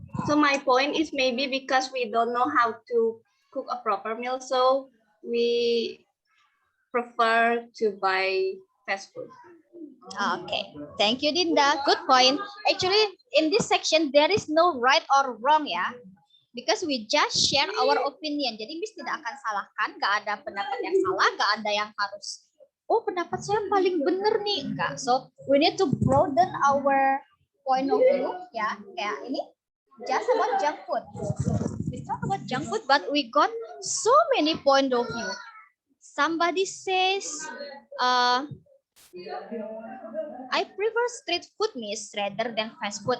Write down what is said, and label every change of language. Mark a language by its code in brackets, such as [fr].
[en] So my point is maybe because we don't know how to cook a proper meal, so we prefer to buy fast food. Okay, thank you Dinda. Good point. Actually, in this section there is no right or wrong ya, because we just share our opinion. [id] Jadi Miss tidak akan salahkan, gak ada pendapat yang salah, gak ada yang harus oh pendapat saya paling benar nih, enggak. [en] So we need to broaden our point of view ya. Kayak ini just about junk food. We talk about junk food, but we got so many point of view. Somebody says I prefer street food, Miss, rather than fast food.